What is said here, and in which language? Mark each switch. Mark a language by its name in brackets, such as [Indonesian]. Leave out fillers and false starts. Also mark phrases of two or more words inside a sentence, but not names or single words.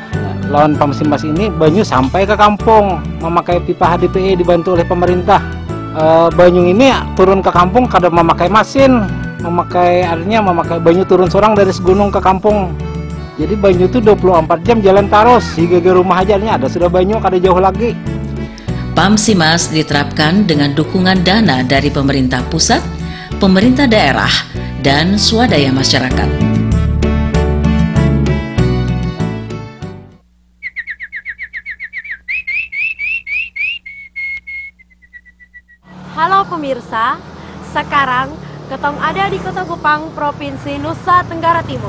[Banjar] Lawan PAMSIMAS ini banyu sampai ke kampung, memakai pipa HDPE dibantu oleh pemerintah. Banyu ini turun ke kampung kadang memakai mesin, artinya memakai banyu turun seorang dari segunung ke kampung. Jadi banyu itu 24 jam jalan terus, hingga ke rumah aja ada sudah banyu, kada jauh lagi. [Indonesian] PAMSIMAS diterapkan dengan dukungan dana dari pemerintah pusat, pemerintah daerah, dan swadaya masyarakat. [Kupang Malay] Halo pemirsa, sekarang ketong ada di Kota Kupang, Provinsi Nusa Tenggara Timur.